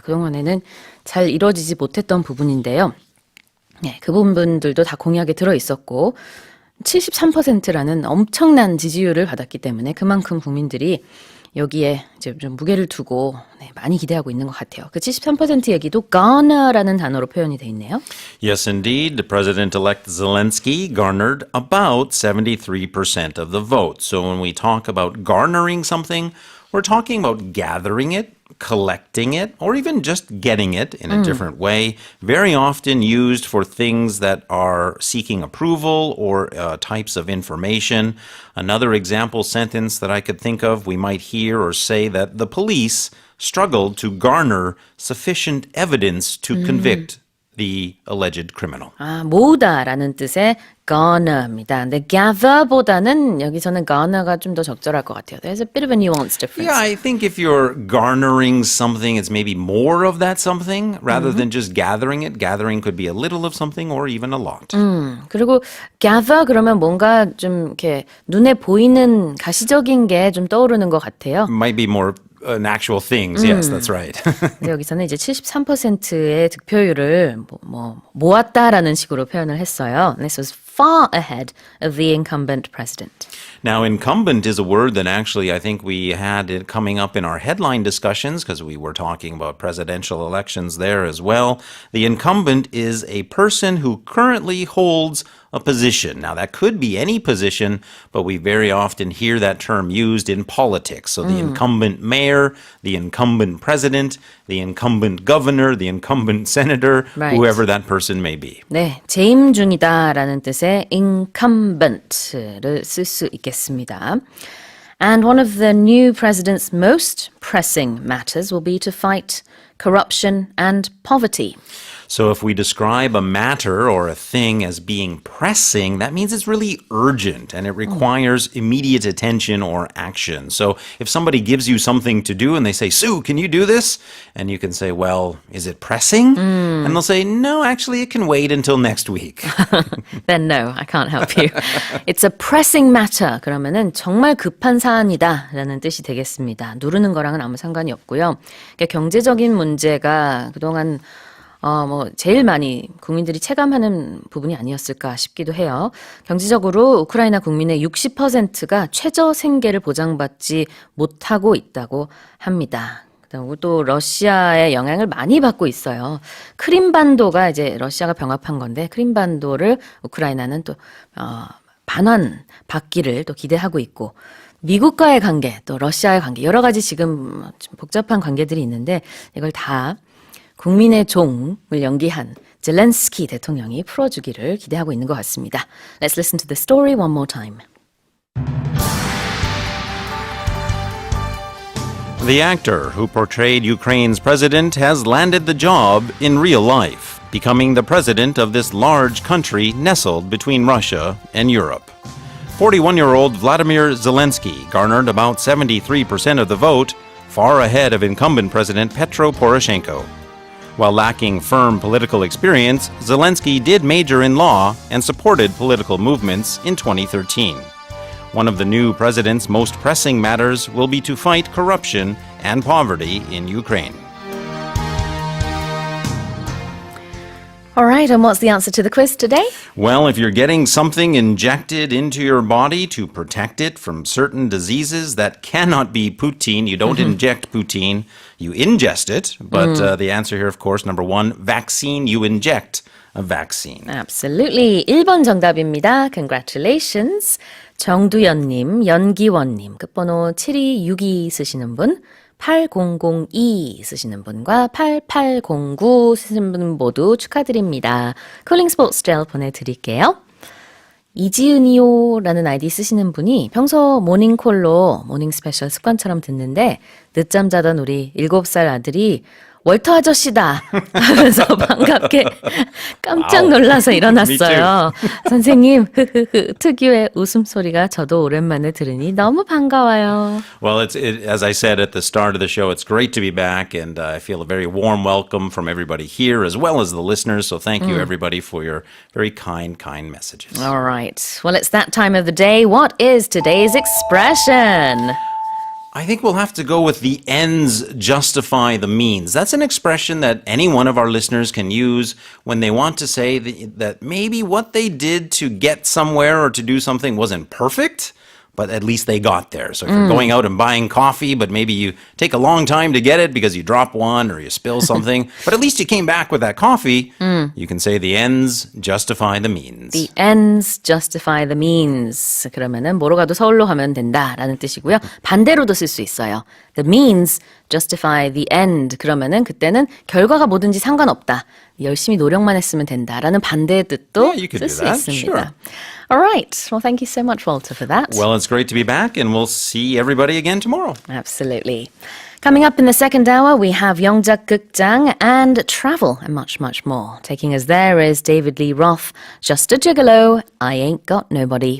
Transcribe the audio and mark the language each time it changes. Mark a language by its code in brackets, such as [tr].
[ko] 그동안에는 잘 이루어지지 못했던 부분인데요. 네, 그 부분들도 다 공약에 들어있었고 73%라는 엄청난 지지율을 받았기 때문에 그만큼 국민들이 여기에 이제 좀 무게를 두고 많이 기대하고 있는 것 같아요. 그 73% 얘기도 garner라는 단어로 표현이 돼 있네요. [en] Yes, indeed. The President-elect Zelensky garnered about 73% of the vote. So when we talk about garnering something, we're talking about gathering it, collecting it, or even just getting it in a different way, very often used for things that are seeking approval or types of information. Another example sentence that I could think of, we might hear or say that the police struggled to garner sufficient evidence to convict the alleged criminal. [ko] 모으다라는 뜻의 garner입니다. 근데 gather보다는 여기서는 garner가 좀 더 적절할 것 같아요. [en] There's a bit of a nuance difference. Yeah, I think if you're garnering something, it's maybe more of that something rather than just gathering it. Gathering could be a little of something or even a lot. [ko] 그리고 gather 그러면 뭔가 좀 이렇게 눈에 보이는 가시적인 게 좀 떠오르는 것 같아요. [en] Might be more an actual things. Yes, that's right. [ko] 근데 여기서는 이제 73%의 득표율을 모았다라는 식으로 표현을 했어요. [en] And this was far ahead of the incumbent president. Now, incumbent is a word that actually I think we had it coming up in our headline discussions because we were talking about presidential elections there as well. The incumbent is a person who currently holds a position. Now, that could be any position, but we very often hear that term used in politics. So the incumbent mayor, the incumbent president, the incumbent governor, the incumbent senator, Right. whoever that person may be. [ko] 네, 재임 중이다라는 뜻의 incumbent를 쓸 수 있겠습니다. [en] And one of the new president's most pressing matters will be to fight corruption and poverty. So if we describe a matter or a thing as being pressing, that means it's really urgent and it requires immediate attention or action. So if somebody gives you something to do and they say, Sue, can you do this? And you can say, well, is it pressing? And they'll say, no, actually, it can wait until next week. Then no, I can't help you. It's a pressing matter. [ko] 그러면은 정말 급한 사안이다라는 뜻이 되겠습니다. 누르는 거랑은 아무 상관이 없고요. 그러니까 경제적인 문제가 그동안 제일 많이 국민들이 체감하는 부분이 아니었을까 싶기도 해요. 경제적으로 우크라이나 국민의 60%가 최저 생계를 보장받지 못하고 있다고 합니다. 그리고 또 러시아의 영향을 많이 받고 있어요. 크림반도가 이제 러시아가 병합한 건데 크림반도를 우크라이나는 또 반환받기를 또 기대하고 있고 미국과의 관계, 또 러시아의 관계 여러 가지 지금 좀 복잡한 관계들이 있는데 이걸 다 국민의 종을 연기한 젤렌스키 대통령이 풀어주기를 기대하고 있는 것 같습니다. [en] Let's listen to the story one more time. The actor who portrayed Ukraine's president has landed the job in real life, becoming the president of this large country nestled between Russia and Europe. 41-year-old Vladimir Zelensky garnered about 73% of the vote, far ahead of incumbent President Petro Poroshenko. While lacking firm political experience, Zelensky did major in law and supported political movements in 2013. One of the new president's most pressing matters will be to fight corruption and poverty in Ukraine. All right, and what's the answer to the quiz today? Well, if you're getting something injected into your body to protect it from certain diseases, that cannot be poutine. You don't inject poutine, you ingest it. But the answer here, of course, number one, vaccine, you inject a vaccine. Absolutely. [ko] 1번 정답입니다. [en] Congratulations. [ko] 정두연님, 연기원님, 끝번호 7262 쓰시는 분, 8002 쓰시는 분과 8809 쓰시는 분 모두 축하드립니다. 쿨링 스포츠 젤 보내드릴게요. 이지은이요라는 아이디 쓰시는 분이 평소 모닝콜로 모닝 스페셜 습관처럼 듣는데 늦잠 자던 우리 7살 아들이 월터 아저씨다 하면서 반갑게 깜짝 놀라서 일어났어요. 선생님, 특유의 웃음소리가 저도 오랜만에 들으니 너무 반가워요. [en] Well, as I said at the start of the show, it's great to be back, and I feel a very warm welcome from everybody here as well as the listeners. So thank you, everybody, for your very kind messages. All right. Well, it's that time of the day. What is today's expression? I think we'll have to go with the ends justify the means. That's an expression that any one of our listeners can use when they want to say that maybe what they did to get somewhere or to do something wasn't perfect, but at least they got there. So if you're going out and buying coffee, but maybe you take a long time to get it because you drop one or you spill something, but at least you came back with that coffee, you can say the ends justify the means. The ends justify the means. [ko] 그러면은 뭐로 가도 서울로 가면 된다라는 뜻이고요. 반대로도 쓸 수 있어요. [en] The means justify the end. [ko] 그러면은 그때는 결과가 뭐든지 상관없다. 열심히 노력만 했으면 된다라는 반대의 뜻도 [en] Yeah, you could [ko] 쓸 [en] do [ko] 수 [en] that. [ko] 있습니다. [en] Sure. All right. Well, thank you so much, Walter, for that. Well, it's great to be back, and we'll see everybody again tomorrow. Absolutely. Coming up in the second hour, we have 영작 극장 and travel and much, much more. Taking us there is David Lee Roth, Just a Gigolo, I Ain't Got Nobody.